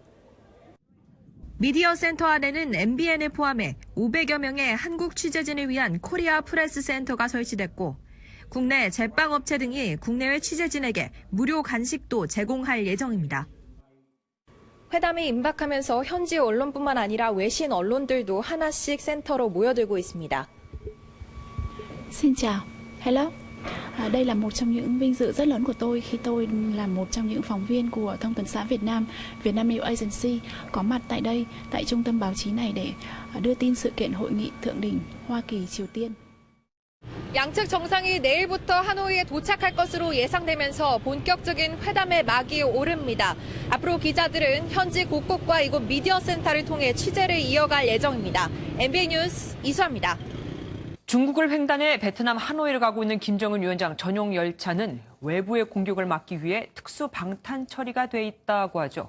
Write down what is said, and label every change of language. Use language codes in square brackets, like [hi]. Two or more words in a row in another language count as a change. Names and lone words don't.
[ko] 미디어 센터 안에는 MBN을 포함해 500여 명의 한국 취재진을 위한 코리아 프레스 센터가 설치됐고 국내 제빵업체 등이 국내외 취재진에게 무료 간식도 제공할 예정입니다. 회담이 임박하면서 현지 언론뿐만 아니라 외신 언론들도 하나씩 센터로 모여들고 있습니다. [vi] Xin chào, hello. Đây là một trong những vinh dự rất lớn của tôi khi tôi là một trong những phóng viên của Thông tấn xã Việt Nam, Vietnam News Agency, có mặt tại đây, tại trung tâm báo chí này để đưa tin sự kiện hội nghị thượng đỉnh Hoa Kỳ Triều Tiên. [ko] 양측 정상이 내일부터 하노이에 도착할 것으로 예상되면서 본격적인 회담의 막이 오릅니다. 앞으로 기자들은 현지 곳곳과 이곳 미디어 센터를 통해 취재를 이어갈 예정입니다. MBN 뉴스 이수아입니다. 중국을 횡단해 베트남 하노이를 가고 있는 김정은 위원장 전용 열차는 외부의 공격을 막기 위해 특수 방탄 처리가 돼 있다고 하죠.